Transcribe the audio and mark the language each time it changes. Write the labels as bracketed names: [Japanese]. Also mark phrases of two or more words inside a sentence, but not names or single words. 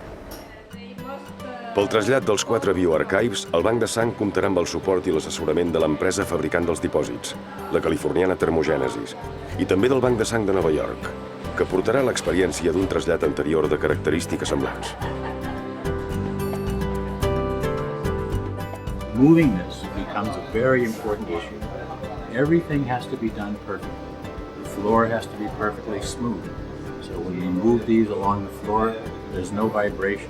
[Catalan] Pel trasllat dels 4 bioarchives, el Banc de Sang comptarà amb el suport i l'assessorament de l'empresa fabricant dels dipòsits, la californiana Thermogènesis, i també del Banc de Sang de Nova York, que portarà l'experiència d'un trasllat anterior de característiques semblants. [English] Moving this becomes a very important issue. Everything has to be done perfectly. The floor has to be perfectly smooth. So when we move these along the floor, there's no vibration.